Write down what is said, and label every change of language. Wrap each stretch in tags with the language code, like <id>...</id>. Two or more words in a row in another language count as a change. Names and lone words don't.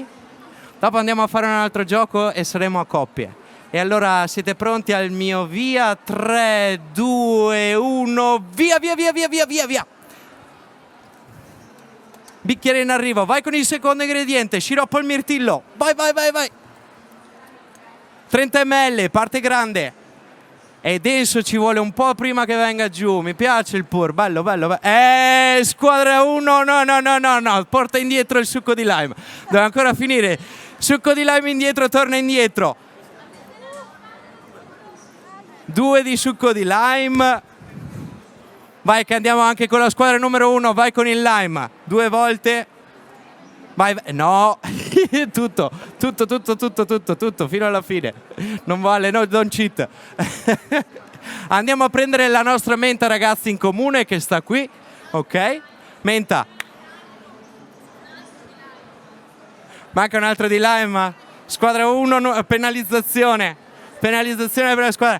<it>Dopo andiamo a fare un altro gioco e saremo a coppie. E allora siete pronti al mio via? 3, 2, 1, via, via, via, via, via, via, via. Bicchiere in arrivo, vai con il secondo ingrediente, sciroppo al mirtillo. Vai, vai, vai, vai. 30 ml, parte grande. E adesso ci vuole un po' prima che venga giù. Mi piace il pur, bello, bello, bello. Squadra 1, no, no, no, no, no. Porta indietro il succo di lime. Deve ancora finire. Succo di lime indietro, torna indietro. 2 di succo di lime. Vai che andiamo anche con la squadra numero 1. Vai con il lime. 2 volte. Vai, no. tutto, fino alla fine. Non vale, no,</it> <en>don't cheat.</en> <it>Andiamo a prendere la nostra menta, ragazzi, in comune che sta qui. Ok? Menta. Manca un altro di lime. Squadra 1, penalizzazione. Penalizzazione per la squadra.</it>